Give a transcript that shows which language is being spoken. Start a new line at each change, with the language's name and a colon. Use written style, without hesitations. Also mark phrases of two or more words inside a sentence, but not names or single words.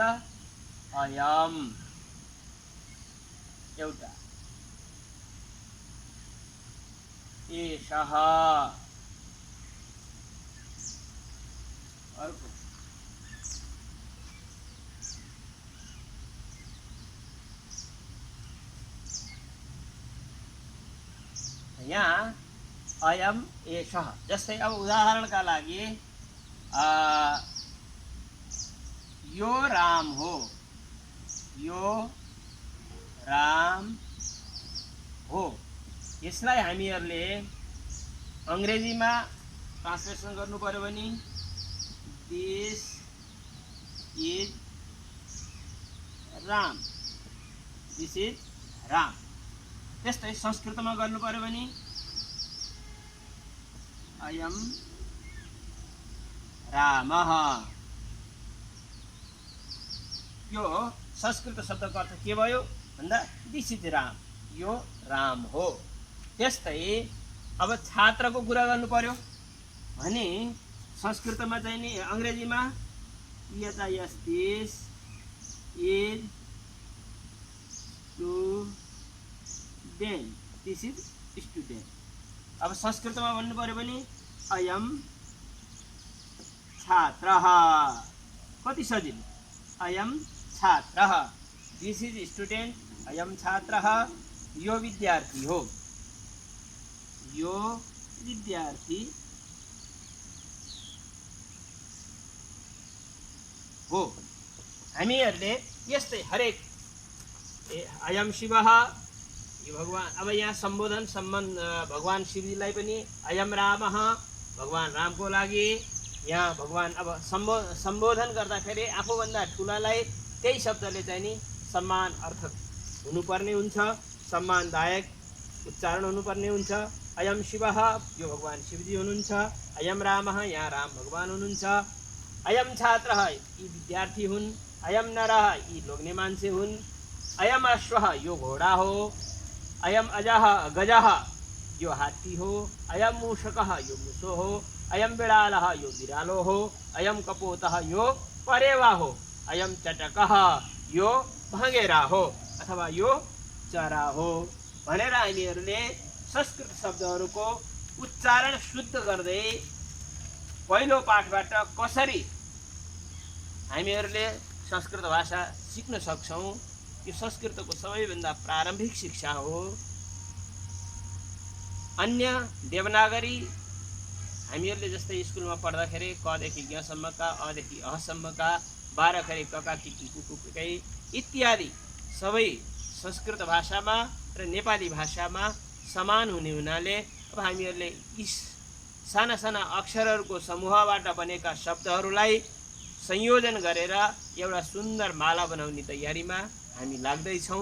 Nepali: अयम एउटा, एषः अर्को, यहाँ
Sanskrit: अयम एषः।
Nepali: जस्तै अब उदाहरणका लागि यो राम हो, यो राम हो। यसलाई हामीहरूले अङ्ग्रेजीमा ट्रान्सलेसन गर्नु पर्यो भने
English: this is Ram, this is Ram.
Nepali: त्यस्तै संस्कृतमा गर्नु पर्यो भने
Sanskrit: अयम रामः।
Nepali: यो संस्कृत शब्दको अर्थ के भयो भन्दा
English: this is Ram,
Nepali: यो राम हो। त्यस्तै अब छात्रको कुरा गर्नु पर्यो भने संस्कृतमा चाहिँ नि अङ्ग्रेजीमा THIS
English: this is student, this is student.
Nepali: अब संस्कृतमा भन्नु पर्यो भने
Sanskrit: अयम छात्रः,
Nepali: कति सजिलो,
Sanskrit: अयम छात्रः,
English: this is student,
Sanskrit: अयम छात्रः,
Nepali: यो विद्यार्थी हो, यो विद्यार्थी हो। हामीहरूले यस्तै हरेक
Sanskrit: अयम शिवः,
Nepali: यो भगवान। अब यहाँ सम्बोधन भगवान शिवजीलाई पनि
Sanskrit: अयम रामः,
Nepali: भगवान रामको लागि यहाँ भगवान। अब सम्बोधन गर्दाखेरि आफूभन्दा ठुलालाई त्यही शब्दले चाहिँ नि सम्मान अर्थक हुनुपर्ने हुन्छ, सम्मानदायक उच्चारण हुनुपर्ने हुन्छ।
Sanskrit: अयम शिवः,
Nepali: यो भगवान शिवजी हुनुहुन्छ।
Sanskrit: अयम रामः,
Nepali: यहाँ राम भगवान हुनुहुन्छ।
Sanskrit: अयम छात्रः,
Nepali: यी विद्यार्थी हुन्।
Sanskrit: अयम नरः,
Nepali: यी लोग्ने मान्छे हुन्।
Sanskrit: अयम अश्वः,
Nepali: यो घोडा हो।
Sanskrit: अयम गजः,
Nepali: यो हात्ती हो।
Sanskrit: अयम मूषकः,
Nepali: यो मुसो हो।
Sanskrit: अयम बिडालः,
Nepali: यो बिरालो हो।
Sanskrit: अयम कपोतः,
Nepali: यो परेवा हो।
Sanskrit: अयम चटकः,
Nepali: यो भँगेरा हो अथवा यो चरा हो भनेर हामीहरूले संस्कृत शब्दहरूको उच्चारण शुद्ध गर्दै पहिलो पाठबाट कसरी हामीहरूले संस्कृत भाषा सिक्न सक्छौँ, यो संस्कृतको सबैभन्दा प्रारम्भिक शिक्षा हो। अन्य देवनागरी हामीहरूले जस्तै स्कुलमा पढ्दाखेरि कदेखि ज्ञसम्मका, अदेखि अहसम्मका, 12 खरी कका किकी कुकुकै इत्यादि सबै संस्कृत भाषामा र नेपाली भाषामा समान हुने हुनाले अब हामीहरूले यी साना साना अक्षरहरूको समूहबाट बनेका शब्दहरूलाई संयोजन गरेर एउटा सुन्दर माला बनाउने तयारीमा हामी लाग्दैछौँ।